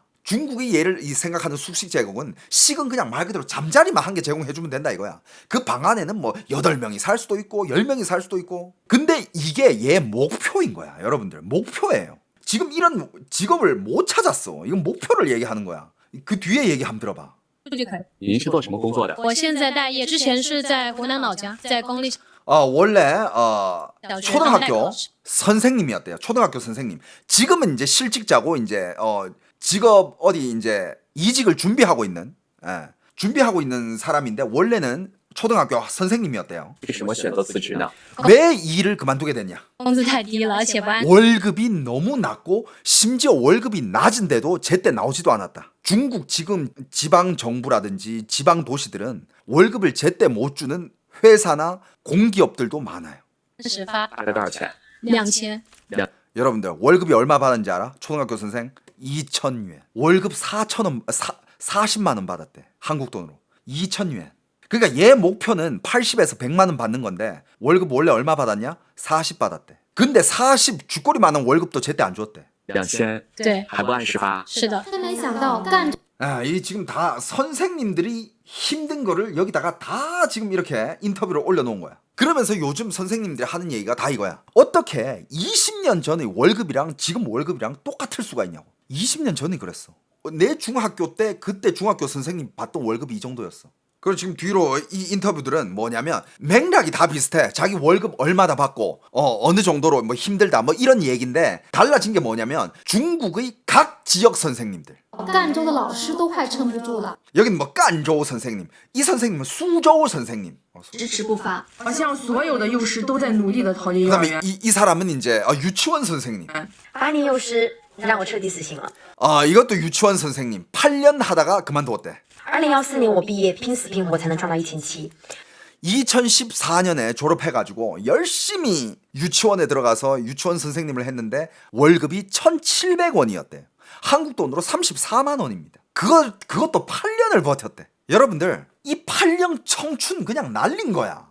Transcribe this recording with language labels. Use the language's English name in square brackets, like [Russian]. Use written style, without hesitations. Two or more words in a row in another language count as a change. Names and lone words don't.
[Korean] 중국이 생각하는 숙식 제공은 식은 그냥 말 그대로 잠자리만 한 개 제공해주면 된다 이거야. 그 방 안에는 뭐 8명이 살 수도 있고 10명이 살 수도 있고. 근데 이게 얘 목표인 거야. 여러분들 목표예요. 지금 이런 직업을 못 찾았어. 이건 목표를 얘기하는 거야. 그 뒤에 얘기 한번 들어봐. [Chinese] 就可以。您是做什么工作的？我现在待业，之前是在湖南老家，在公立 [Korean] 원래 [Chinese] 小学当代课 [Korean] 초등학교 [Chinese] 老师。 [Korean] 선생님이었대요. 초등학교 선생님. 지금은 이제 실직자고 이제 직업 어디 이제 이직을 준비하고 있는 사람인데 원래는 초등학교 선생님이었대요. [Chinese] 为什么选择辞职呢？ [Korean] 왜 일을 그만두게 됐냐? [Chinese] 工资太低了，而且不安。 [Korean] 월급이 너무 낮고 심지어 월급이 낮은데도 제때 나오지도 않았다. 중국 지금 지방 정부라든지 지방 도시들은 월급을 제때 못 주는 회사나 공기업들도 많아요. [Chinese] 是发大概多少钱？ 2000， [Korean] 여러분들 월급이 얼마 받았는지 알아? 초등학교 선생 2,000yuan. 월급 40만 원 받았대. 한국 돈으로 2,000yuan. 그러니까 얘 목표는 80에서 100만 원 받는 건데 월급 원래 얼마 받았냐? 40 받았대. 근데 40 쥐꼬리 많은 월급도 제때 안 줬대. [Chinese] 2000 对，还不按时发，是的。真没想到干 [Korean] 아, 이 지금 다 선생님들이 힘든 거를 여기다가 다 지금 이렇게 인터뷰를 올려놓은 거야. 그러면서 요즘 선생님들이 하는 얘기가 다 이거야. 어떻게 20년 전의 월급이랑 지금 월급이랑 똑같을 수가 있냐고. 20년 전이 그랬어. 내 중학교 때 그때 중학교 선생님 받던 월급이 이 정도였어. 그리고 지금 뒤로 이 인터뷰들은 뭐냐면 맥락이 다 비슷해. 자기 월급 얼마나 받고 어느 정도로 뭐 힘들다 뭐 이런 얘기인데 달라진 게 뭐냐면 중국의 각 지역 선생님들. [Chinese] 赣州的老师都快撑不住了， [Korean] 여긴 뭐 깐저우 선생님, 이 선생님은 수저우 선생님. [Chinese] 迟迟不发。好像所有的幼师都在努力的逃离幼儿 [Korean] 그다음에 [Chinese] 园。 [Korean] 이 사람은 이제 유치원 선생님. [Chinese] 8 年幼师让我彻底死心了。 [Korean] 이것도 유치원 선생님. 8년 하다가 그만두었대. [Chinese] 2014 年我毕业，拼死拼活才能赚到1000期。 [Korean] 2014년에 졸업해가지고 열심히 유치원에 들어가서 유치원 선생님을 했는데 월급이 1,700원이었대. 한국 돈으로 34만 원입니다. 그것도 8년을 버텼대. 여러분들 이 8년 청춘 그냥 날린 거야.